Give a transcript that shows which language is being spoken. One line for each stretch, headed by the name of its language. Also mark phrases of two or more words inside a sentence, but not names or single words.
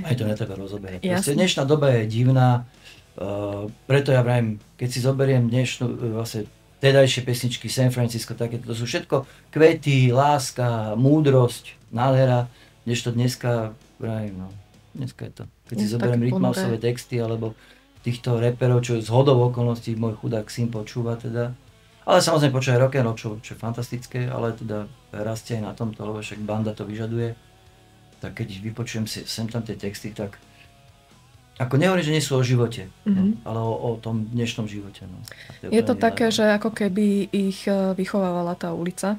Slovak: Ani to netreba rozoberať. Proste dnešná doba je divná, preto ja vravím, keď si zoberiem dnešnú vlastne tedajšie pesničky, San Francisco, takéto, to sú všetko kvety, láska, múdrosť, nádhera, kdežto dneska, vravím, no, dneska je to. Keď si zoberiem rytmausové texty, alebo týchto reperov, čo z hodou okolností môj chudák syn počúva teda, Ale samozrejme počúva
English: rock and roll,
Slovak: čo je fantastické, ale teda rastie aj na tomto, lebo však banda to vyžaduje. Tak keď vypočujem si sem tam tie texty, tak ako nehovorím, že nie sú o živote, no, ale o tom dnešnom živote. No. Je to také, že ako keby ich vychovávala tá ulica.